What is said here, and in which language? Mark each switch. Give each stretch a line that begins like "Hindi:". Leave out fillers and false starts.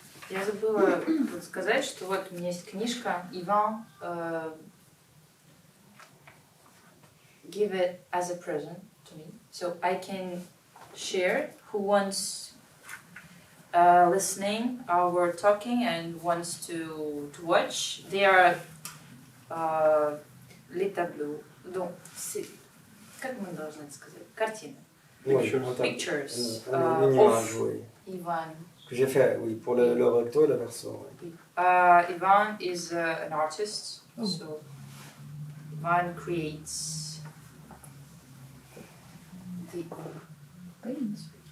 Russian: Я забыла сказать, что вот у меня есть книжка Иван
English: give it as a present to me, so I can share. Who wants listening our talking and wants to watch? They are
French: les tableaux. Donc c'est
Russian: как мы должны сказать? Картины.
English: Pictures of Ivan.
French: Que j'ai fait, oui, pour le recto et le verso. Oui.
English: Ivan is an artist, so Ivan creates the images.